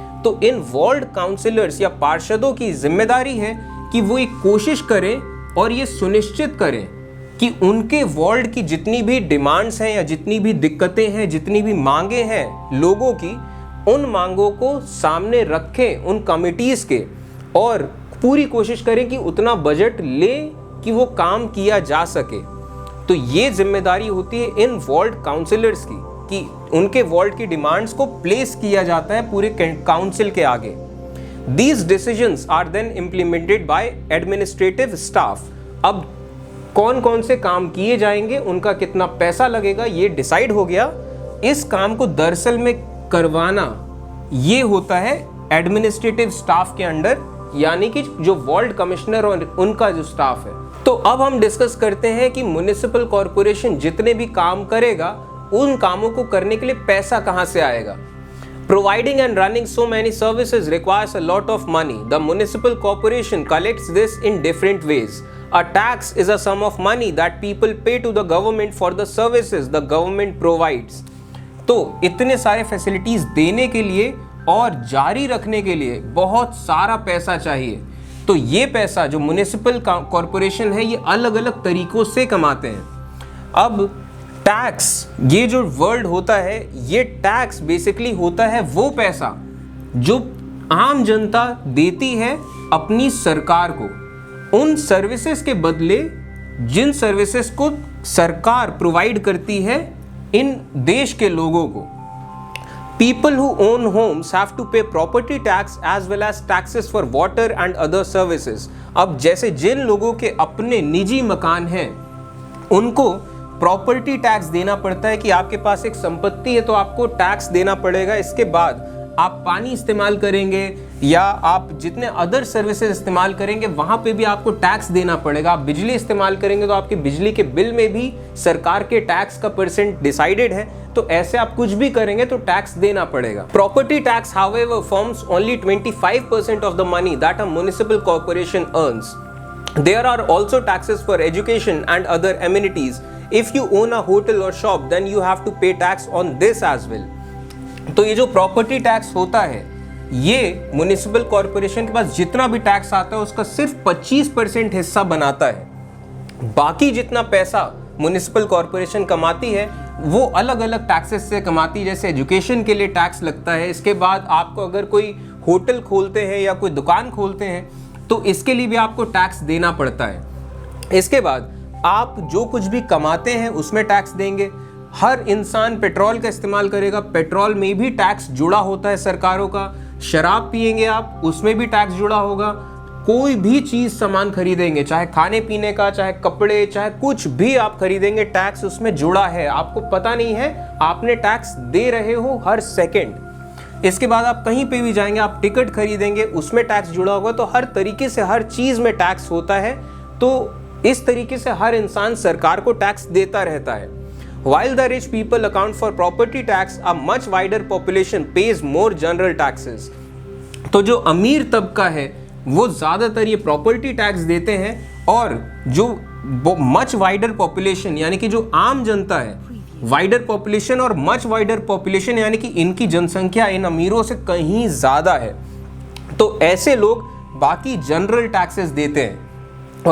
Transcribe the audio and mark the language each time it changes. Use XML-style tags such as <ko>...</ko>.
<hi>तो इन ward counsellors या पार्षदों की जिम्मेदारी है कि वो एक कोशिश करें और ये सुनिश्चित करें कि उनके वार्ड की जितनी भी डिमांड्स हैं या जितनी भी दिक्कतें हैं, जितनी भी मांगे हैं लोगों की, उन मांगों को सामने रखें उन कमिटीज़ के, और पूरी कोशिश करें कि उतना बजट ले कि वो काम किया जा सके। तो ये जिम्मेदारी होती है इन वार्ड काउंसलर्स की कि उनके वार्ड की डिमांड्स को प्लेस किया जाता है पूरे काउंसिल के आगे।</hi> <en>These decisions are then implemented by administrative staff.</en> <hi>अब कौन कौन से काम किए जाएंगे, उनका कितना पैसा लगेगा, ये डिसाइड हो गया। इस काम को दरअसल में करवाना ये होता है एडमिनिस्ट्रेटिव स्टाफ के अंडर, यानी कि जो वार्ड कमिश्नर और उनका जो स्टाफ है। तो अब हम डिस्कस करते हैं कि म्युनिसिपल कॉर्पोरेशन जितने भी काम करेगा उन कामों को करने के लिए पैसा कहां से आएगा।</hi> <en>Providing and running so many services requires a lot of money. The municipal corporation collects this in different ways. A tax is a sum of money that people pay to the government for the services the government provides.</en> <hi>तो इतने सारे facilities देने के लिए और जारी रखने के लिए बहुत सारा पैसा चाहिए। तो ये पैसा जो म्युनिसिपल कॉर्पोरेशन है ये अलग अलग तरीकों से कमाते हैं। अब टैक्स, ये जो वर्ड होता है, ये टैक्स बेसिकली होता है वो पैसा जो आम जनता देती है अपनी सरकार को, उन सर्विसेज के बदले जिन सर्विसेज को सरकार प्रोवाइड करती है इन देश के लोगों को।</hi> <en>People who own homes have to pay property tax as well as taxes for water and other services.</en> <hi>अब जैसे जिन लोगों के अपने निजी मकान हैं उनको प्रॉपर्टी टैक्स देना पड़ता है कि आपके पास एक संपत्ति है तो आपको टैक्स देना पड़ेगा। इसके बाद आप पानी इस्तेमाल करेंगे या आप जितने अदर सर्विसेज इस्तेमाल करेंगे वहां पे भी आपको टैक्स देना पड़ेगा। आप बिजली इस्तेमाल करेंगे तो आपके बिजली के बिल में भी सरकार के टैक्स का परसेंट डिसाइडेड है, तो ऐसे आप कुछ भी करेंगे तो टैक्स देना पड़ेगा।</hi> <en>Property tax however forms only 25% of the money that a municipal corporation earns. There are also taxes for education and other amenities. If you own a hotel or shop then you have to pay tax on this as well.</en> <hi>तो ये जो property tax होता है ये municipal corporation के पास जितना भी tax आता है उसका सिर्फ 25% हिस्सा बनाता है। बाकी जितना पैसा म्युनिसिपल कॉर्पोरेशन कमाती है वो अलग अलग टैक्सेस से कमाती है। जैसे एजुकेशन के लिए टैक्स लगता है, इसके बाद आपको अगर कोई होटल खोलते हैं या कोई दुकान खोलते हैं तो इसके लिए भी आपको टैक्स देना पड़ता है। इसके बाद आप जो कुछ भी कमाते हैं उसमें टैक्स देंगे। हर इंसान पेट्रोल का इस्तेमाल करेगा, पेट्रोल में भी टैक्स जुड़ा होता है सरकारों का। शराब पिएंगे आप, उसमें भी टैक्स जुड़ा होगा। कोई भी चीज सामान खरीदेंगे, चाहे खाने पीने का, चाहे कपड़े, चाहे कुछ भी आप खरीदेंगे, टैक्स उसमें जुड़ा है। आपको पता नहीं है, आपने टैक्स दे रहे हो हर सेकेंड। इसके बाद आप कहीं पे भी जाएंगे, आप टिकट खरीदेंगे, उसमें टैक्स जुड़ा होगा। तो हर तरीके से हर चीज में टैक्स होता है। तो इस तरीके से हर इंसान सरकार को टैक्स देता रहता है।</hi> <en>While the rich people account for property tax, a much wider population pays more general taxes.</en> <hi>तो जो अमीर तबका है वो ज़्यादातर ये प्रॉपर्टी टैक्स देते हैं और जो</hi> <en>much wider population</en> <hi>यानी कि जो आम जनता है, वाइडर पॉपुलेशन और मच वाइडर पॉपुलेशन यानी कि इनकी जनसंख्या इन अमीरों से कहीं ज़्यादा है, तो ऐसे लोग बाकी जनरल टैक्सेस देते हैं।</hi>